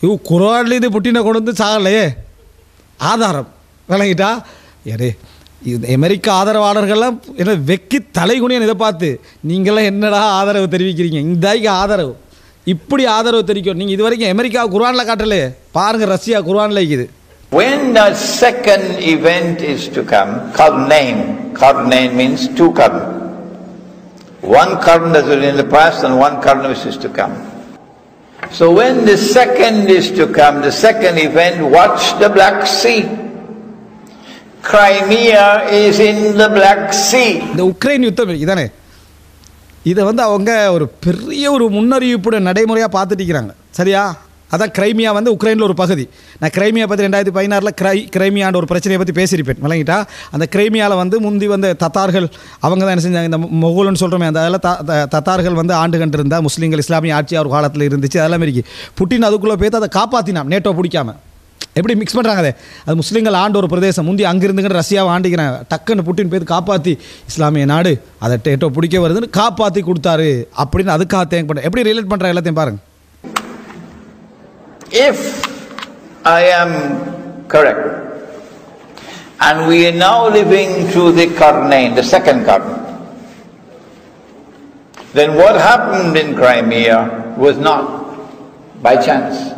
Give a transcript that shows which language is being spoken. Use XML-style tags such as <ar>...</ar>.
<ta>குரான்லேருந்து புட்டினை கொண்டு வந்து சாகலையே ஆதாரம் விளங்கிட்டா. ஏடே இது அமெரிக்கா ஆதரவாளர்கள்லாம் என்ன வெக்கி தலைகுனியன் இதை பார்த்து நீங்களாம் என்னடா ஆதரவு தெரிவிக்கிறீங்க, இந்தாய்க்கு ஆதரவு இப்படி ஆதரவு தெரிவிக்கும். நீங்கள் இது வரைக்கும் அமெரிக்கா குர்ஆனில் காட்டலையே, பாருங்கள் ரஷ்யா குர்ஆனில் இருக்குது.</ta> <en>When that second event is to come, Qarnain means two Qarn. One Qarn that was in the past and one Qarn which is to come. So when the second is to come, the second event, watch the Black Sea. Crimea is in the Black Sea.</en> <ta>இந்த Ukraine யுத்தம் இதானே, இதை வந்து அவங்க ஒரு பெரிய ஒரு முன்னறிவிப்புடைய நடைமுறையாக பார்த்துட்டு இருக்கிறாங்க. சரியா? அதான் கிரைமியா வந்து உக்ரைனில் ஒரு பகுதி. நான் கிரைமியா பற்றி 2016 கிரைமியான்ற ஒரு பிரச்சனையை பற்றி பேசியிருப்பேன் விளங்கிட்டா. அந்த கிரைமியாவில் வந்து முந்தி வந்து தத்தார்கள் அவங்க தான் என்ன செஞ்சாங்க, இந்த மொகோல்னு சொல்கிறோமே அந்த அதில் தத்தார்கள் வந்து ஆண்டு கண்டு இருந்தால் முஸ்லீம்கள் இஸ்லாமிய ஆட்சி அவர் காலத்தில் இருந்துச்சு. அதெல்லாம் இருக்கு. புட்டின் அதுக்குள்ளே போய்த்து அதை காப்பாற்றினான் நேட்டோ பிடிக்காமல். எப்படி மிக்ஸ் பண்ணுறாங்க அது முஸ்லீம்கள் ஆண்டு ஒரு பிரதேசம் முந்தி அங்கிருந்துங்கிற ரஷ்யாவை ஆண்டிக்கிறாங்க. டக்குன்னு புட்டின் போய் காப்பாற்றி இஸ்லாமிய நாடு அதை நேட்டோ பிடிக்க வருதுன்னு காப்பாற்றி கொடுத்தாரு அப்படின்னு அதுக்காக தேங்க் பண்ணுறேன். எப்படி ரிலேட் பண்ணுற எல்லாத்தையும் பாருங்கள்.</ta> <en>If I am correct, and we are now living through the Qarnain, the second Qarn, then what happened in Crimea was not by chance.</en>